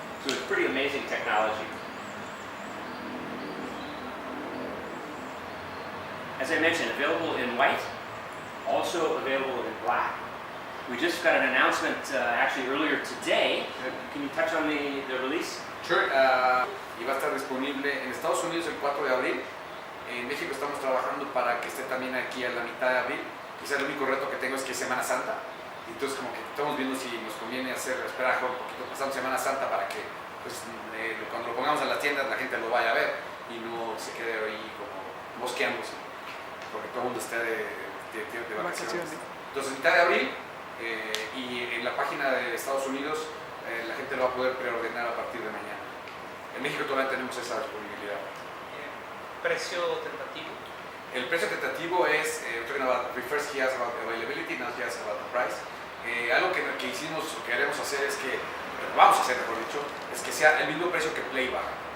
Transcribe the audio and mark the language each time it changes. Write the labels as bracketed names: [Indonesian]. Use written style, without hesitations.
[English] So it's pretty amazing technology. As I mentioned, available in white, also available in black. We just got an announcement actually earlier today. Can you touch on the release? Sure. [Spanish] Y va a estar disponible en Estados Unidos el 4 de abril. En México estamos trabajando para que esté también aquí a la mitad de abril. Quizás el único reto que tengo es que es Semana Santa. Entonces como que estamos viendo si nos conviene esperar un poquito pasando Semana Santa para que pues, cuando lo pongamos en las tiendas la gente lo vaya a ver y no se quede ahí como mosqueándose, porque todo el mundo está de vacaciones. Entonces mitad de abril y en la página de Estados Unidos la gente lo va a poder preordenar a partir de mañana. En México todavía tenemos esa disponibilidad. ¿Precio tentativo? El precio tentativo es, [English] first he asked about availability, now he asked about the price. [Spanish] Algo que hicimos, o que queremos hacer es que, vamos a hacer mejor dicho, es que sea el mismo precio que Playback.